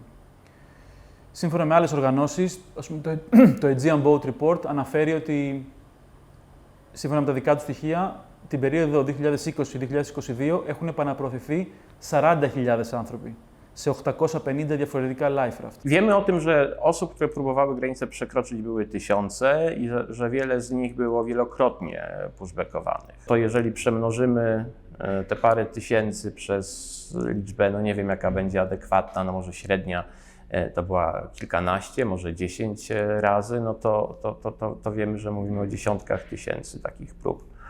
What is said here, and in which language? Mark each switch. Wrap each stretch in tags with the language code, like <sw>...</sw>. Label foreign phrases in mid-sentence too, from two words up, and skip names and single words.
<el>Σύμφωνα με άλλες οργανώσεις, το Aegean Boat Report αναφέρει ότι, σύμφωνα με τα δικά του στοιχεία, την περίοδο 2020-2022 έχουν επαναπροωθηθεί 40.000 άνθρωποι σε 850 διαφορετικά</el> <en>life raft.</en> <pl>Wiemy o tym, że osób, które próbowały granicę przekroczyć, były tysiące i że wiele z nich było wielokrotnie pushbackowanych. To jeżeli przemnożymy te parę tysięcy przez liczbę, no nie wiem jaka będzie adekwatna, no może średnia to była kilkanaście, może 10 razy, no to wiemy, że mówimy o dziesiątkach tysięcy takich prób.</pl>